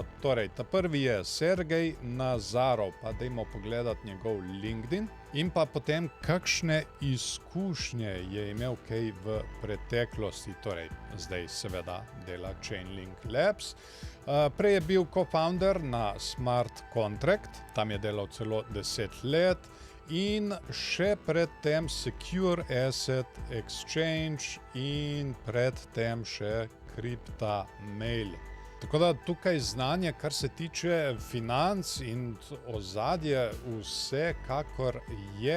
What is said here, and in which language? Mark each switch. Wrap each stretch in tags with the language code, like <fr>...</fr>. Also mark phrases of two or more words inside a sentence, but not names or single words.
<sl>Torej, ta prvi je Sergej Nazarov, pa dajmo pogledati njegov LinkedIn in pa potem, kakšne izkušnje je imel kaj v preteklosti. Torej, zdaj seveda dela Chainlink Labs. Prej je bil co-founder na Smart Contract, tam je delal celo 10 let in še predtem Secure Asset Exchange in predtem še CryptaMail. Tako da tukaj znanje, kar se tiče financ in ozadje, vse kakor je.</sl>